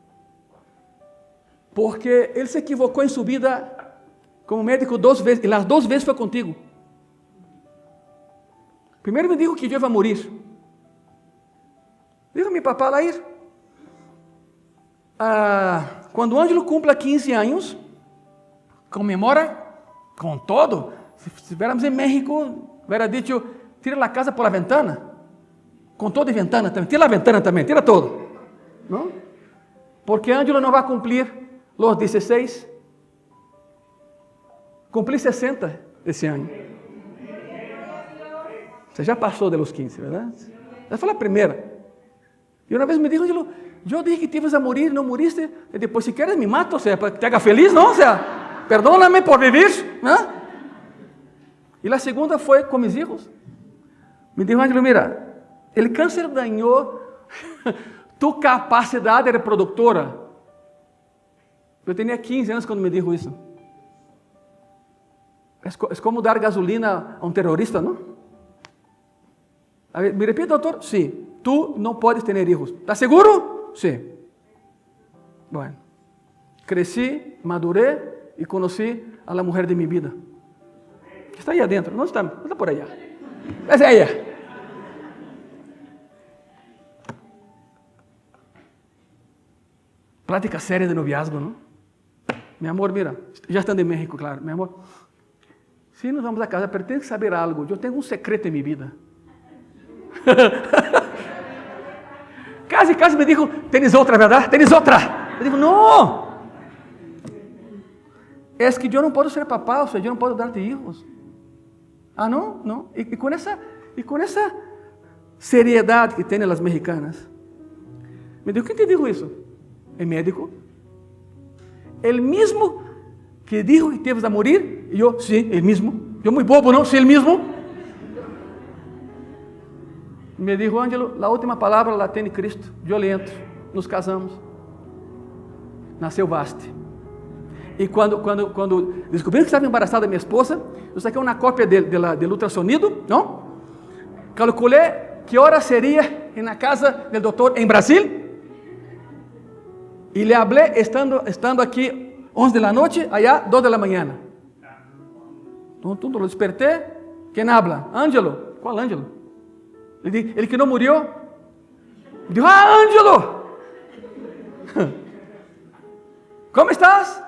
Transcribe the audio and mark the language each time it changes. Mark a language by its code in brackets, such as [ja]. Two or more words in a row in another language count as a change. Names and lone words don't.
[pt] Porque ele se equivocou em sua vida como médico 2 vezes, e as 2 vezes foi contigo. Primeiro [es] me dijo [pt] que eu ia morrer. Diz a meu papá lá ir. Quando o Ângelo cumpla 15 anos, comemora com todo. Se estivéssemos em México, [es] hubiera dicho, [pt] tira a casa [es] por la ventana. [pt] Com todo e ventana também. Tira a ventana também, tira todo. Não? Porque Ângelo não vai cumprir os 16. Cumpri 60 esse ano. Você já passou dos 15, verdade? Essa foi a primeira. E uma vez [es] me dijo, [pt] Ângelo, eu [es] dije que te ibas a morir, [pt] não moriste. E depois, se queres, me mato, ou seja, para que [es] te haga feliz, [pt] não? Ou seja, [es] perdóname por vivir, [pt] não? E a segunda foi com meus filhos. [es] Me dijo, [pt] Ângelo, mira, o câncer dañou tu capacidade reprodutora. Eu tinha 15 anos quando [es] me dijo [pt] isso. É como dar gasolina a um terrorista, não? [es] A ver, me repite, [pt] doutor? Sim. Tu não podes ter filhos. [es] ¿Estás seguro? [pt] Sim. Bueno, cresci, madurei e conheci [es] a la mujer de mi vida. [pt] Que está aí adentro, não está [es] por allá. [pt] Essa é ela. [es] Plática séria de noviazgo, não? [pt] Meu amor, mira, já estando em México, claro. Meu amor, [es] se nos vamos a casa, pero tienes que saber algo. [pt] Eu tenho um secreto em minha vida. [es] Casi me dijo, ¿tienes otra, verdad? ¿Tienes otra? [pt] Eu digo, não. É que eu não posso ser papá, ou seja, eu não posso dar-te hijos. Não? Não. E com essa seriedade que tem as mexicanas. [es] Me dijo, [pt] quem te dijo isso? [es] El médico. El mismo que dijo que te ibas a morir. [pt] E eu, sim, [es] el mismo. [pt] Eu muito bobo, não? Sim, [es] el mismo. Me dijo, [pt] Ângelo, a última palavra la tem Cristo. Eu [es] le entro, nos casamos. [pt] Nasceu Vaste. E quando descobriram que estava embaraçada da minha esposa, eu saquei uma cópia do ultrassonido, não? Calculei que hora seria na casa do doutor em Brasil. E [es] le hablé [pt] estando aqui 11 da noite, allá 2 da manhã. Então, lo despertei. Quem habla? Ângelo. Qual Ângelo? Ele que não morreu. Eu digo, Ângelo! [es] Como estás?